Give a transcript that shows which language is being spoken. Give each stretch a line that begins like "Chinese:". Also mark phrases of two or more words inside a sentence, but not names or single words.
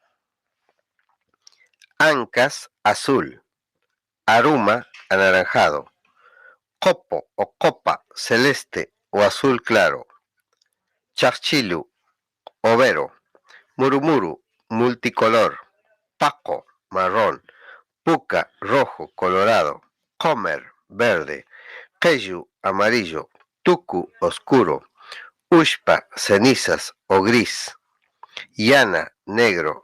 Spanish: Ancas, azul. Aruma, anaranjado. Copo o copa, celeste o azul claro. Charchilu, overo. Murumuru, multicolor. Paco, marrón. Puca, rojo, colorado. Comer, verde. Keyu, amarillo. Tucu, oscuro. Ushpa, cenizas o gris. Yana, negro.